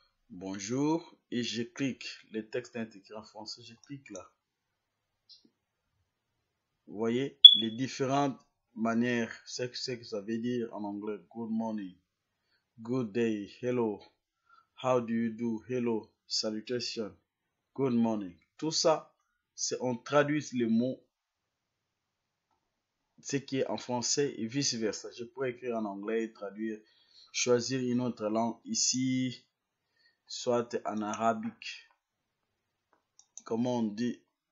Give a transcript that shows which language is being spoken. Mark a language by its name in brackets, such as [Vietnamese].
[French] Bonjour, et je clique. Le texte est écrit en français, je clique là. Vous voyez les différentes manières, c'est ce que ça veut dire en anglais. [English] Good morning, good day, hello, how do you do, hello, salutation, good morning. [French] Tout ça, on traduit les mots, ce qui est en français et vice versa. Je pourrais écrire en anglais et traduire, choisir une autre langue ici, soit en arabique, comment on dit.